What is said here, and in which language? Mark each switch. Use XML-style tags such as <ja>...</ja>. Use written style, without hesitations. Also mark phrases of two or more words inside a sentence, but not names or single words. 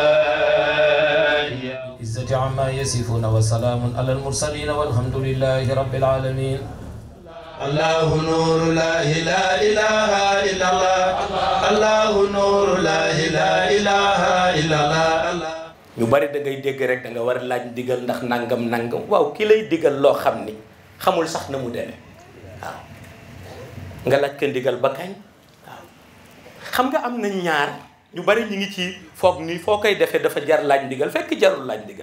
<ar>عزة عما يصفون وسلام على المرسلين والحمد لله رب العالمين. الله نور لا إله إلا الله الله نور لا إله إلا الله.</ar> <wo>ñu bari da ngay dégg rek da nga war a laaj ndigal ndax nangam nangam waaw ki lay digal loo xam ni xamul sax na mu demee waaw nga laaj ko ndigal ba kañ waaw xam nga am na ñaar ñu bari ñu ngi ci foog ni foo koy defee dafa jar laaj ndigal fekk jarul laaj ndigal</wo>